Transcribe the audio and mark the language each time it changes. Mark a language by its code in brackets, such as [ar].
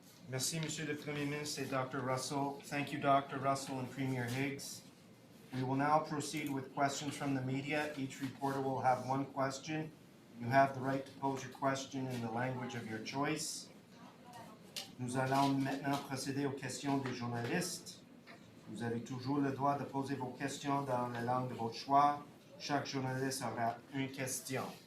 [fr] Merci, Monsieur le Premier Ministre et Dr. [en] Russell. Thank you, Dr. Russell and Premier Higgs. We will now proceed with questions from the media. Each reporter will have one question. You have the right to pose your question in the language of your choice. [fr] Nous allons maintenant procéder aux questions des journalistes. Vous avez toujours le droit de poser vos questions dans la langue de votre choix. Chaque journaliste aura une question.